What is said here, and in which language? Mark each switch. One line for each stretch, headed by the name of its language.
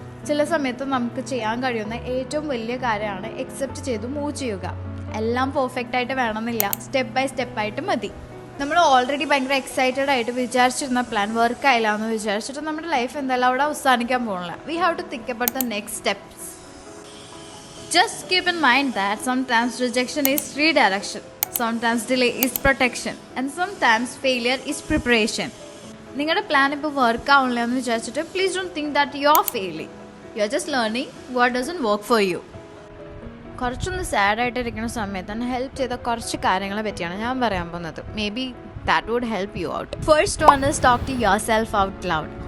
Malayalam: ചില സമയത്ത് നമുക്ക് ചെയ്യാൻ കഴിയുന്ന ഏറ്റവും വലിയ കാര്യമാണ് അക്സെപ്റ്റ് ചെയ്ത് മൂവ് ചെയ്യുക. എല്ലാം പെർഫെക്റ്റ് ആയിട്ട് വേണമെന്നില്ല, സ്റ്റെപ്പ് ബൈ സ്റ്റെപ്പായിട്ട് മതി. നമ്മൾ ഓൾറെഡി ഭയങ്കര എക്സൈറ്റഡ് ആയിട്ട് വിചാരിച്ചിരുന്ന പ്ലാൻ വർക്ക് ആയില്ല എന്ന് വിചാരിച്ചിട്ട് നമ്മുടെ ലൈഫ് എന്തായാലും അവിടെ അവസാനിക്കാൻ പോകുന്നില്ല.
English: We have to think about the next steps. Just keep in mind that sometimes rejection is redirection, sometimes delay is protection, and sometimes failure is preparation.
Malayalam: നിങ്ങളുടെ പ്ലാൻ ഇപ്പോൾ വർക്ക് ആവണില്ല എന്ന് വിചാരിച്ചിട്ട്
English: Please don't think that you are failing. You are just learning what doesn't work for you.
Malayalam: കുറച്ചൊന്ന് സാഡായിട്ട് ഇരിക്കുന്ന സമയത്ത് തന്നെ help ചെയ്ത കുറച്ച് കാര്യങ്ങളെ പറ്റിയാണ് ഞാൻ പറയാൻ പോകുന്നത്.
English: Maybe that would help you out. First one is talk to yourself out loud.